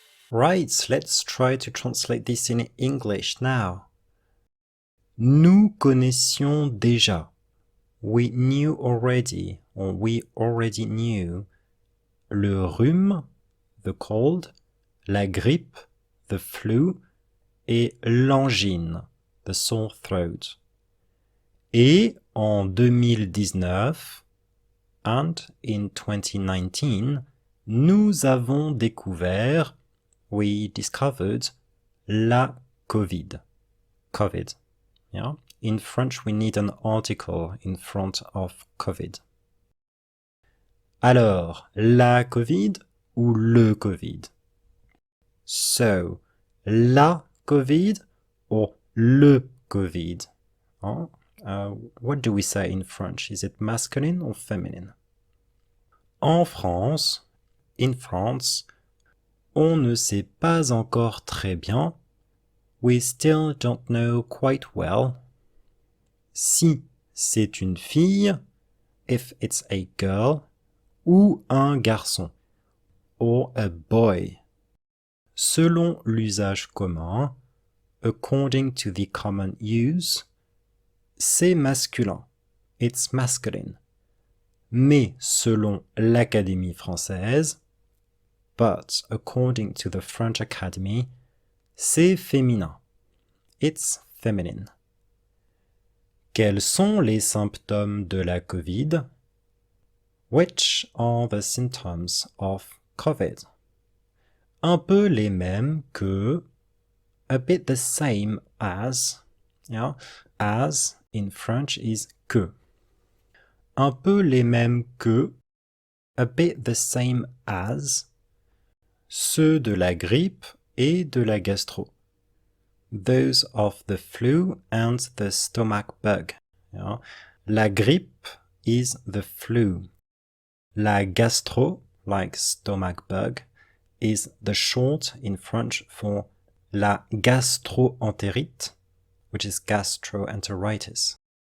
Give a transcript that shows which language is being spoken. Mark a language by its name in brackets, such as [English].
[English] Right, let's try to translate this in English now. [French] Nous connaissions déjà. [English] We knew already, or we already knew. [French] Le rhume, [English] the cold, [French] la grippe, [English] the flu, [French] et l'angine, [English] the sore throat. [French] Et en 2019, [English] and in 2019, [French] nous avons découvert, [English] we discovered, [French] la COVID. COVID. [English] Yeah? In French, we need an article in front of COVID. [French] Alors, la COVID ou le COVID? [English] So, la COVID or le COVID? Huh? What do we say in French? Is it masculine or feminine? [French] En France, [English] in France, [French] On ne sait pas encore très bien. [English] We still don't know quite well. [French] Si c'est une fille, [English] if it's a girl, [French] ou un garçon, [English] or a boy. [French] Selon l'usage commun, [English] according to the common use, [French] c'est masculin, [English] it's masculine. [French] Mais selon l'Académie française, [English] but according to the French Academy, [French] c'est féminin, [English] it's feminine. [French] Quels sont les symptômes de la COVID? [English] Which are the symptoms of COVID? [French] Un peu les mêmes que, [English] a bit the same as, yeah? As in French is que. [French] Un peu les mêmes que, [English] a bit the same as, [French] ceux de la grippe et de la gastro. [English] Those of the flu and the stomach bug. Yeah? La grippe is the flu. La gastro, like stomach bug, is the short in French for la gastro-entérite, which is gastroenteritis.